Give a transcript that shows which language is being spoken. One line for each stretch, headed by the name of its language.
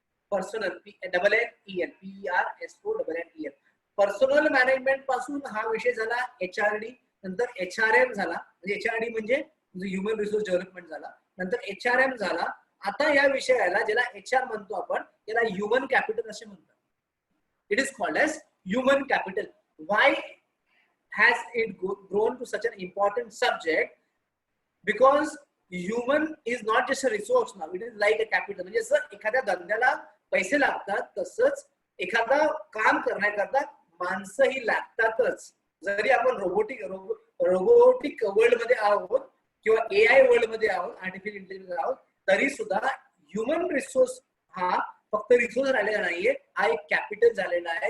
Marathi: Personal PERSONNEL personal management पासून हा विषय झाला HRD, नंतर HRM झाला, म्हणजे HRD म्हणजे ह्युमन रिसोर्स डेव्हलपमेंट झाला, नंतर HRM झाला. आता या विषयाला ज्याला HR म्हणतो आपण याला ह्युमन कॅपिटल असे म्हणतात.
English: It is called as human capital. Why has it grown to such an important subject? Because human is not just a resource now, it is like a capital.
Marathi: म्हणजे जसं एखाद्या धंद्याला पैसे लागतात तसंच एखादा काम करण्याकरता माणसंही लागतातच. जरी आपण रोबोटिक वर्ल्ड मध्ये आहोत किंवा AI वर्ल्ड मध्ये आहोत, आर्टिफिशियल इंटेलिजन्स आहोत, तरी सुद्धा ह्युमन रिसोर्स हा फक्त रिसोर्स राहिलेला नाहीये, हा एक कॅपिटल झालेला आहे.